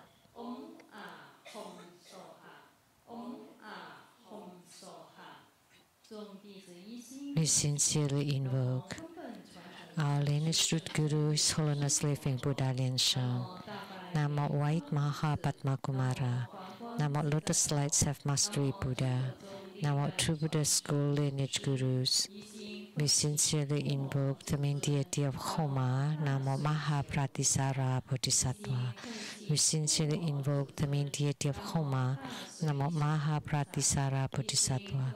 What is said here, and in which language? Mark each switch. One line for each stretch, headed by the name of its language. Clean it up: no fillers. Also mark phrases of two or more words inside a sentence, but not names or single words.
English: We sincerely invoke our lineage root Guru, His Holiness Living Buddha Lian Sheng. Namo White Maha Padma Kumara. Namo Lotus Light Self-Mastery Buddha. Namo True Buddha School Lineage Gurus. We sincerely invoke the main deity of Homa, Namo Mahapratisara Bodhisattva. We sincerely invoke the main deity of Homa, Namo Mahapratisara Bodhisattva.